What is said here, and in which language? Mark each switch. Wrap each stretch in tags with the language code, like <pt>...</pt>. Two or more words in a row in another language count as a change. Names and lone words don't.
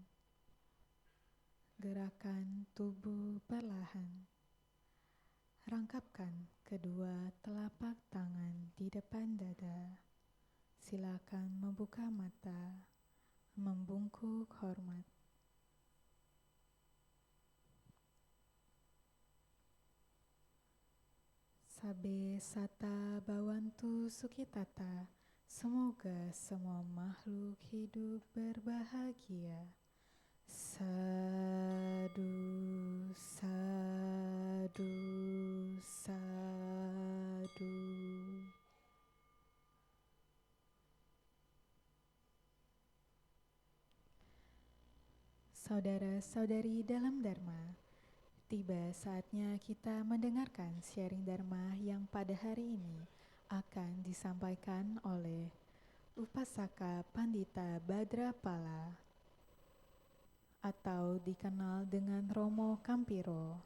<id>Gerakan tubuh perlahan. Rangkapkan kedua telapak tangan di depan dada. Silakan membuka mata, membungkuk hormat.</id> <pi>Sabe sata bawantu sukitata,</pi> <id>semoga semua makhluk hidup berbahagia.</id> <pi>Sadu, sadu, sadu.</pi> <id>Saudara-saudari dalam Dharma, tiba saatnya kita mendengarkan sharing Dharma yang pada hari ini akan disampaikan oleh Upasaka Pandita Badrapala atau dikenal dengan Romo Kampiro.</id>